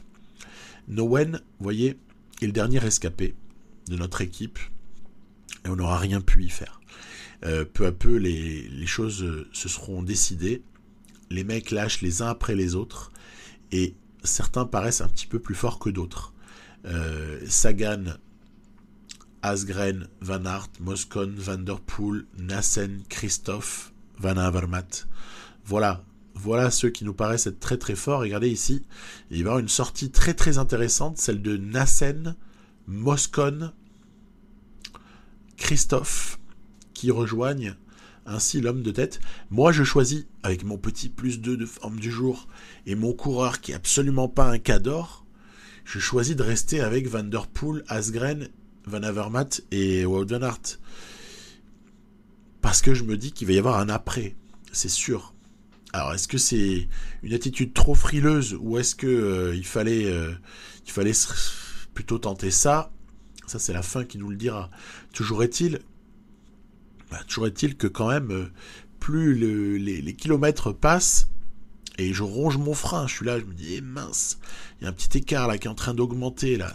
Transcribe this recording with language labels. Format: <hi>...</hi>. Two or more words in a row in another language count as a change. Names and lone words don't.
<fr>Nowen, vous voyez, est le dernier rescapé de notre équipe, et on n'aura rien pu y faire. Peu à peu, les choses se seront décidées. Les mecs lâchent les uns après les autres, et certains paraissent un petit peu plus forts que d'autres. Sagan, Asgreen, Van Aert, Moscon, Van der Poel, Nassen, Christophe, Van Avermaet. Voilà ceux qui nous paraissent être très forts. Regardez ici, il va y avoir une sortie très intéressante, celle de Nassen, Moscon, Christophe, qui rejoignent ainsi l'homme de tête. Moi, je choisis, avec mon petit +2 de forme du jour, et mon coureur qui est absolument pas un cador, je choisis de rester avec Van der Poel, Asgreen, Van Avermaet et Wout van Aert. Parce que je me dis qu'il va y avoir un après, c'est sûr. Alors, est-ce que c'est une attitude trop frileuse ou est-ce que il fallait plutôt tenter ça? Ça, c'est la fin qui nous le dira. Toujours est-il que quand même, plus les kilomètres passent, et je ronge mon frein, je suis là, je me dis, mince, il y a un petit écart là qui est en train d'augmenter, là.</fr>